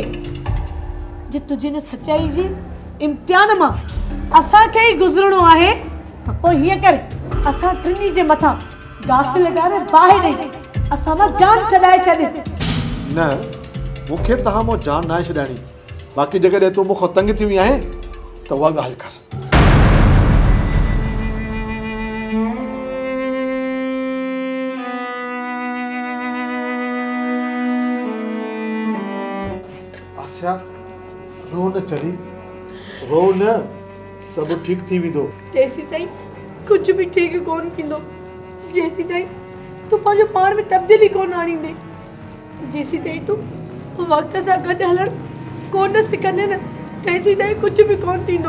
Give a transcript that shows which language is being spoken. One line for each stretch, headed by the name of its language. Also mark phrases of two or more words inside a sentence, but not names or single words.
Sindhi: जे तुंहिंजी न सचाई जी इम्तिहान मां असांखे ई गुज़रणो आहे त पोइ हीअं करे असां टिनी जे मथां घास लॻाए बाहि ॾेई असां मां जान छॾाए छॾे। न, मूंखे तव्हां मां जान न आहे छॾाइणी। बाक़ी जेकॾहिं तूं मूंखां तंग थी वई आहे त उहा ॻाल्हि कर। आसिया, रो न चली, रो न, सभु ठीकु थी वेंदो। जेसीं ताईं कुझु बि ठीकु कोन थींदो, जेसीं ताईं तूं पंहिंजो पाण में तब्दीली कोन आणींदे, जेसीं ताईं तूं वक़्त सां गॾु हलण कोन सिखंदे न, तेसीं ताईं कुझु बि कोन थींदो।